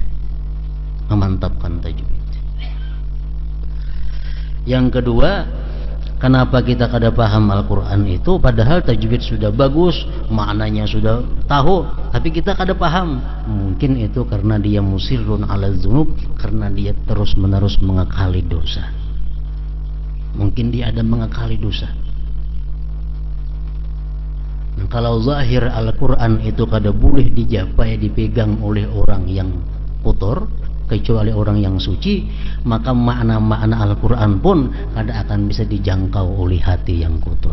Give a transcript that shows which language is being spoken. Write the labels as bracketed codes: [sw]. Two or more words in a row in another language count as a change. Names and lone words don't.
[bjn] Yang kedua, kenapa kita kada paham Al-Quran itu, padahal tajwid sudah bagus, maknanya sudah tahu, tapi kita kada paham. [id] Mungkin itu karena dia [ar] musirrun ala dzunub, [id] karena dia terus menerus mengakali dosa. Mungkin dia ada mengakali dosa. [bjn] Nah, kalau zahir Al-Quran itu kada boleh dijapai, dipegang oleh orang yang kotor, kecuali orang yang suci, maka makna-makna Al-Quran pun kadang akan bisa dijangkau oleh hati yang kotor.